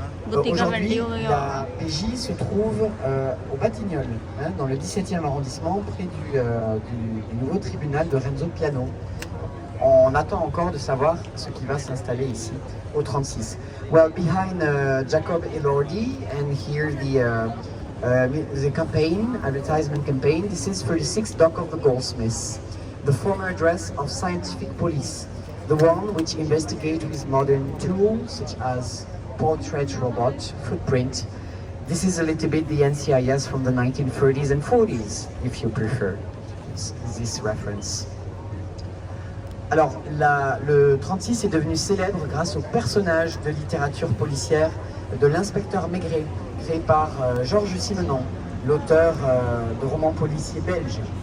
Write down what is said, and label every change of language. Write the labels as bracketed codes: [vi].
[fr] Aujourd'hui, la PJ se trouve au Batignolles, hein, dans le 17e arrondissement, près du nouveau tribunal de Renzo Piano. On attend encore de savoir ce qui va s'installer ici, au 36. [en] Well, behind Jacob Elordi, and here the campaign, advertisement campaign, this is 36 Dock of the Goldsmiths, the former address of scientific police, the one which investigates with modern tools such as portrait robot, footprint. This is a little bit the NCIS from the 1930s and 40s, if you prefer this reference. [fr] Alors, le 36 est devenu célèbre grâce au personnage de littérature policière de l'inspecteur Maigret, créé par Georges Simenon, l'auteur de romans policiers belges.